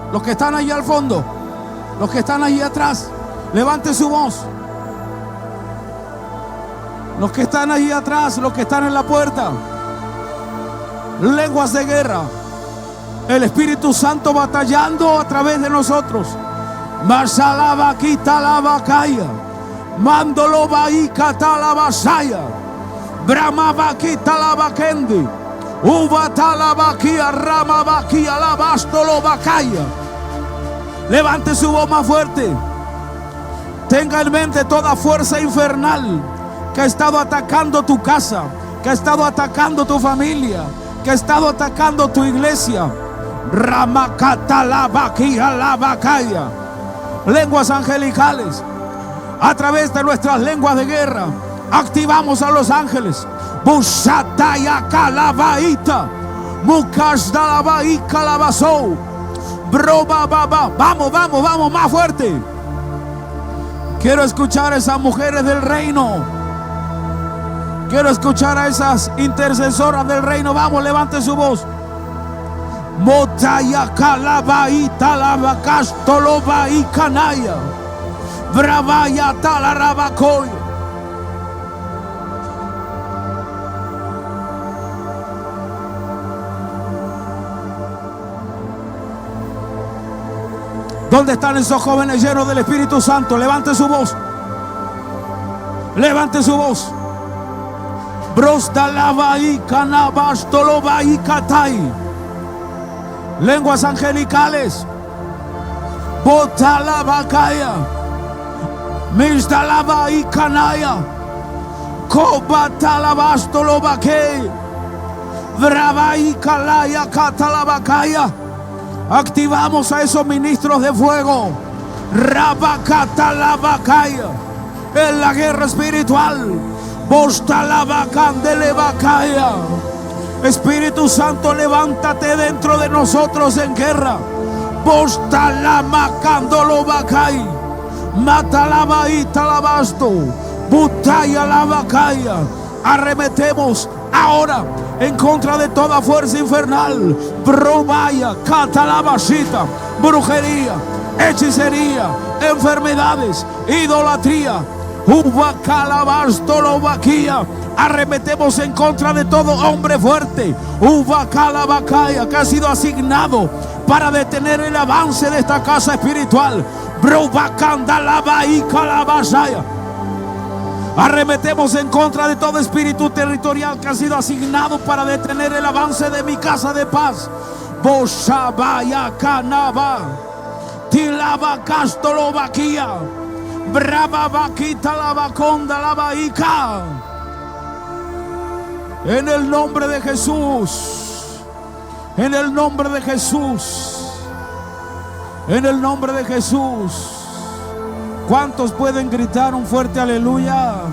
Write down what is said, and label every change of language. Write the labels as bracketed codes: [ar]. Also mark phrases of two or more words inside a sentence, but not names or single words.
[es] Los que están allí al fondo, los que están allí atrás, levante su voz. Los que están allí atrás, los que están en la puerta. Lenguas de guerra. El Espíritu Santo batallando a través de nosotros. Masalaba quita la bacaya. Mandolo baika talabasaya. Brahma vaquita la vaquendi. Uva talabaquia, rama vaquia, la bastolo vacaya. Levante su voz más fuerte. Tenga en mente toda fuerza infernal que ha estado atacando tu casa, que ha estado atacando tu familia, que ha estado atacando tu iglesia. Rama catalabaquia, la vacaya. Lenguas angelicales. A través de nuestras lenguas de guerra activamos a los ángeles. Busataya calabaita. Mukasdalabai calabazou. Broba baba. Vamos, vamos, vamos, más fuerte. Quiero escuchar a esas mujeres del reino. Quiero escuchar a esas intercesoras del reino. Vamos, levante su voz. Motaya calabaita lavacastoloba y canaya. Bravaya talarabacoy. ¿Dónde están esos jóvenes llenos del Espíritu Santo? Levante su voz. Levante su voz. Brosdalabai canabastolobai katai. Lenguas angelicales. Botalabacaya. Misdalabai canaya. Kobatalabastolobake. Brabai kalaya katalabacaya. Activamos a esos ministros de fuego. Rabacatalabacaya. En la guerra espiritual. Bostalabacandelebacaya. Espíritu Santo, levántate dentro de nosotros en guerra. Bostalamacandolobacay. Matalabaita labasto. Butaya labacaya. Arremetemos ahora en contra de toda fuerza infernal. Brobaya, catalabashita, brujería, hechicería, enfermedades, idolatría. Uva calabastolovaquia. Arremetemos en contra de todo hombre fuerte. Uva calabacaya, que ha sido asignado para detener el avance de esta casa espiritual. Brobacandalaba y calabashaya. Arremetemos en contra de todo espíritu territorial que ha sido asignado para detener el avance de mi casa de paz. Boshabaya canaba. Tilaba castolovaquia. Brava vaquita la vaconda la vaica. En el nombre de Jesús. En el nombre de Jesús. En el nombre de Jesús. ¿Cuántos pueden gritar un fuerte aleluya?